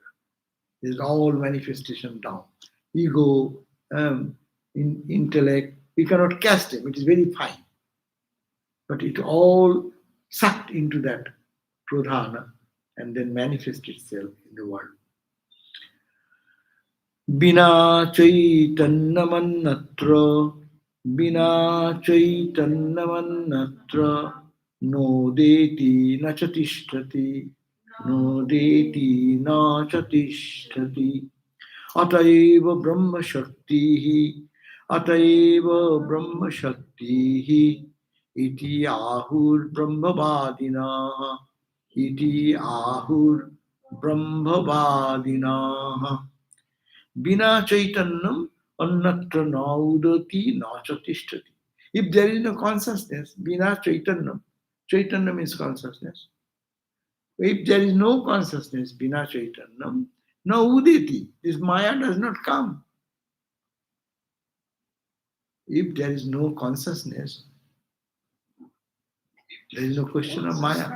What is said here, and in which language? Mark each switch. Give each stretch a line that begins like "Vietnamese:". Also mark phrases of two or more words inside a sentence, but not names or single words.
English: This is all manifestation down. Ego, intellect, we cannot cast them, it is very fine. But it all sucked into that pradhana and then manifests itself in the world.
Sanskrit: बिना चैतन्यमन्यत्र बिना चैतन्यमन्यत्र नोदेति न च तिष्ठति नोदेति न च तिष्ठति. अतएव ब्रह्मशक्तिः अतएव ब्रह्मशक्तिः इति आहुर् ब्रह्मवादिनः इति आहुर् ब्रह्मवादिनः. बिना चैतन्यम् अन्यत्र नोदेति न च तिष्ठति.
English: If there is no consciousness,
Sanskrit: बिना चैतन्यम्,
English: Chaitanyam is consciousness. If there is no consciousness,
Sanskrit: बिना चैतन्यम् न उदेति,
English: this Maya does not come. If there is no consciousness, there is no question of Maya.